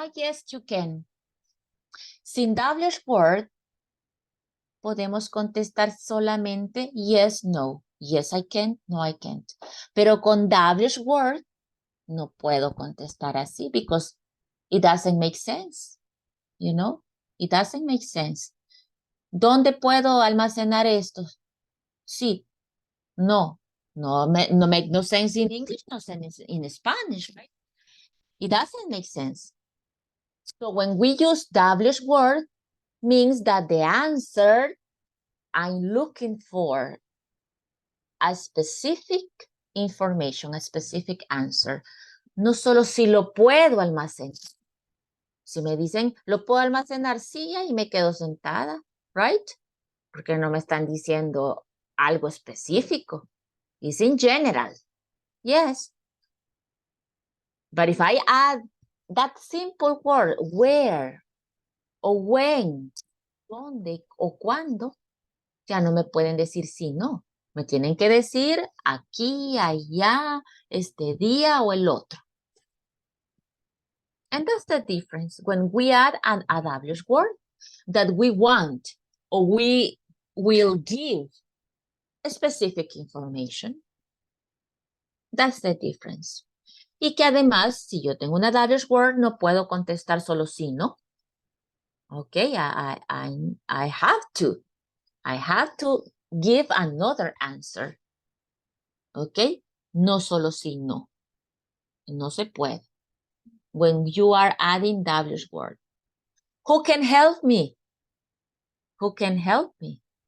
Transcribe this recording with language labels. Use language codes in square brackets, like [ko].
[en] Yes, you can. [es] Sin WH word, podemos contestar solamente [en] yes, no. Yes, I can, no, I can't. [es] Pero con WH word, no puedo contestar así [en] because it doesn't make sense. You know, it doesn't make sense. [es] ¿Dónde puedo almacenar esto? Sí, no. [en] No make no sense in English, no sense in Spanish, right? It doesn't make sense. So when we use WH word, means that the answer I'm looking for a specific information, a specific answer. [es] No solo si lo puedo almacenar. Si me dicen, ¿lo puedo almacenar? Sí, ahí me quedo sentada, right? Porque no me están diciendo algo específico. [en] It's in general. Yes. But if I add that simple word, where, [es] o when, dónde, o cuándo, ya no me pueden decir sí, no. Me tienen que decir aquí, allá, este día o el otro. [en] And that's the difference when we add an WH word that we want or we will give specific information. That's the difference. [es] Y que además, si yo tengo una WH word, no puedo contestar solo sí, no. [en] Okay, I have to give another answer. [es] Okay, no solo sí, no. No se puede. [en] When you are adding WH word. Who can help me? Who can help me?